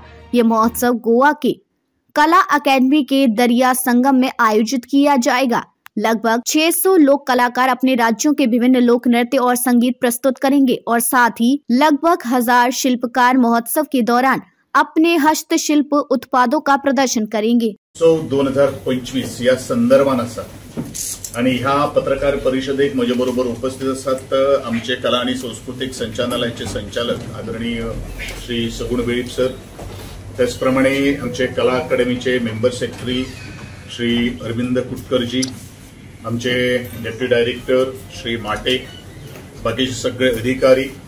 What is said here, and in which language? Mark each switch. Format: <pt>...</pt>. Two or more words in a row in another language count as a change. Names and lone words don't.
<hi>ये महोत्सव गोवा के कला अकेडमी के दरिया संगम में आयोजित किया जाएगा। लगभग 600 लोक कलाकार अपने राज्यों के विभिन्न लोक नृत्य और संगीत प्रस्तुत करेंगे और साथ ही लगभग 1000 शिल्पकार महोत्सव के दौरान अपने हस्तशिल्प उत्पादों का प्रदर्शन करेंगे।</hi> <kok>2025 या संदर्भान आसा आणि ह्या पत्रकार परिषदेक माझ्या बरोबर उपस्थित असतात आमचे कला आणि सांस्कृतिक संचालनालयाचे संचालक आदरणीय श्री सगुण वेळीप सर, त्याचप्रमाणे आमचे कला अकादमीचे</kok> <en>member secretary</en> <kok>श्री अरविंद कुटकरजी, आमचे</kok> <en>deputy director</en> <kok>श्री माटे, बाकीचे सगळे अधिकारी,</kok>